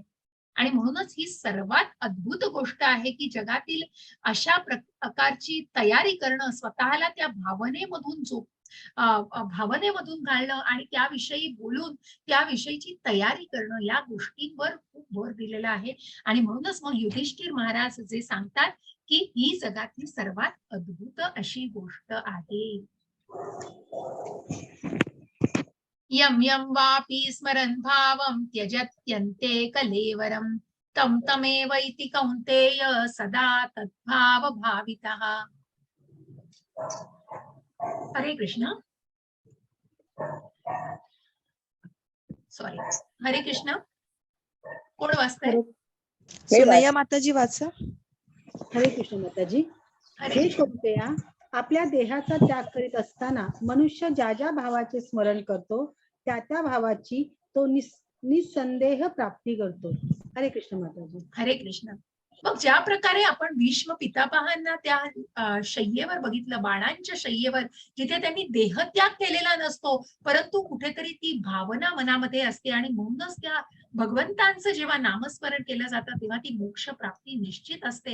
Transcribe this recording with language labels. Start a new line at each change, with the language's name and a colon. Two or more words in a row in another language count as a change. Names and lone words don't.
Marathi: आणि म्हणूनच ही सर्वात अद्भुत गोष्ट आहे, की जगातील अशा प्रकारची तयारी करणं, स्वतःला त्या भावनेमधून भावनेमधून घालणं आणि त्याविषयी बोलून त्याविषयीची तयारी करणं, या गोष्टींवर खूप भर दिलेला आहे. आणि म्हणूनच मग युधिष्ठिर महाराज जे सांगतात, की ही जगातली सर्वात अद्भुत अशी गोष्ट आहे.
Sanskrit: यं यं वापि स्मरन् भावं त्यजत्यन्ते कलेवरं तं तमेव इति कौन्तेय सदा तद्भावभावितः.
Marathi: हरे कृष्ण. सॉरी, हरे कृष्ण. कोण वाचतंय? सुनैया माताजी वाचा. हरे कृष्ण माताजी. हरे हे कृष्ण. कोणत्या आपल्या देहाचा त्याग करीत असताना मनुष्य ज्या ज्या भावाचे स्मरण करतो त्या त्या भावाची तो निसंदेह प्राप्ती करतो. हरे कृष्ण माताजी. हरे कृष्ण. मग ज्या प्रकारे आपण भीष्म पितामहांना त्या शय्येवर बघितलं, बाणांच्या शय्येवर, जिथे त्यांनी देहत्याग केलेला नसतो, परंतु कुठेतरी ती भावना मनामध्ये असते आणि म्हणूनच त्या भगवंतांचं जेव्हा नामस्मरण केलं जातं, तेव्हा ती मोक्ष प्राप्ती निश्चित असते.